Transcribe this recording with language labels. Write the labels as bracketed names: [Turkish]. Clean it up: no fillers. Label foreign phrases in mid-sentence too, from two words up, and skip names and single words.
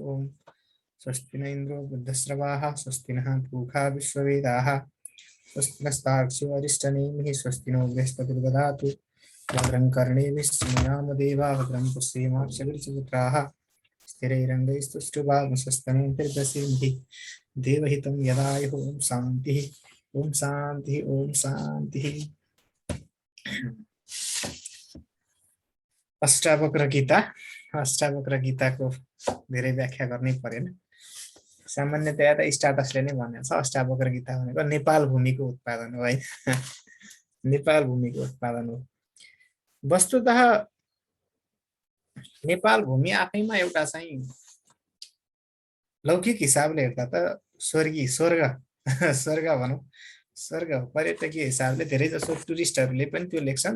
[Sanskrit] ओम स्वस्ति न इंद्रो बुद्धश्रवाः स्वस्ति नः पूषा विश्ववेदाः स्वस्ति नस्तार्क्ष्यो अरिष्टनेमिः स्वस्ति नो बृहस्पतिर्दधातु भद्रं कर्णेभिः शृणुयाम देवा भद्रं पुष्येमाक्षभिर्यजत्राः स्थिरैरङ्गैस्तुष्टुवागुंसस्तनूभिर्दशीभिः देवहितं यदायुः ओम शान्तिः ओम शान्तिः ओम शान्तिः। [Nepali] अष्टावक्र गीता को धेरै व्याख्या गर्नै परेन। सामान्यतया त स्टाटसले नै भनेको छ अष्टावक्र गीता भनेको नेपाल भूमिको उत्पादन हो है। नेपाल भूमिको उत्पादन हो। वस्तुतः नेपाल भूमि आफैमा एउटा चाहिँ लौकिक हिसाबले हेर्दा त स्वर्गीय स्वर्ग स्वर्ग भनौँ, स्वर्ग पर्यटकीय हिसाबले धेरै जसो टुरिस्टहरूले पनि त्यो लेख्छन्।